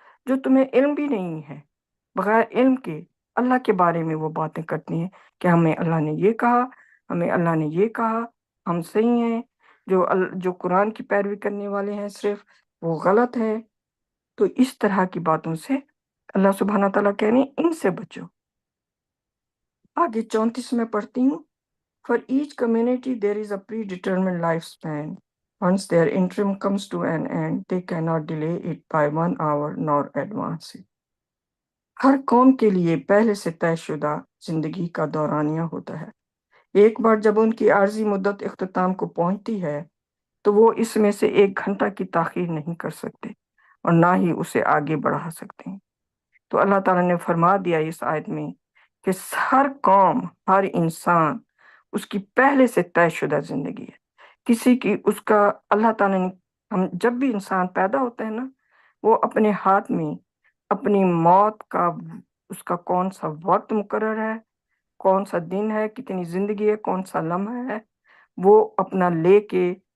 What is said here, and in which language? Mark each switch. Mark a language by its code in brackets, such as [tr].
[ur] جو تمہیں علم بھی نہیں ہے، بغیر علم کے اللہ کے بارے میں وہ باتیں کرتی ہیں کہ ہمیں اللہ نے یہ کہا، ہمیں اللہ نے یہ کہا، ہم صحیح ہیں، جو قرآن کی پیروی کرنے والے ہیں صرف وہ غلط ہے۔ تو اس طرح کی باتوں سے اللہ سبحانہ تعالیٰ کہہ رہے ہیں ان سے بچو۔ آگے 34 میں پڑھتی ہوں، [en] For each community there is a predetermined lifespan. Once their interim comes to an end, they cannot delay it by 1 hour nor advance it. [ur] ہر قوم کے لیے پہلے سے طے شدہ زندگی کا دورانیہ ہوتا ہے۔ ایک بار جب ان کی عارضی مدت اختتام کو پہنچتی ہے تو وہ اس میں سے 1 گھنٹہ کی تاخیر نہیں کر سکتے اور نہ ہی اسے آگے بڑھا سکتے ہیں۔ تو اللہ تعالیٰ نے فرما دیا اس آیت میں کہ ہر قوم، ہر انسان، اس کی پہلے سے طے شدہ زندگی ہے۔ کسی کی اس کا اللہ تعالیٰ نے، ہم جب بھی انسان پیدا ہوتا ہے نا، وہ اپنے ہاتھ میں اپنی موت کا، اس کا کون سا وقت مقرر ہے، کون سا دن ہے، کتنی زندگی ہے، کون سا لمحہ ہے، وہ اپنا لے کے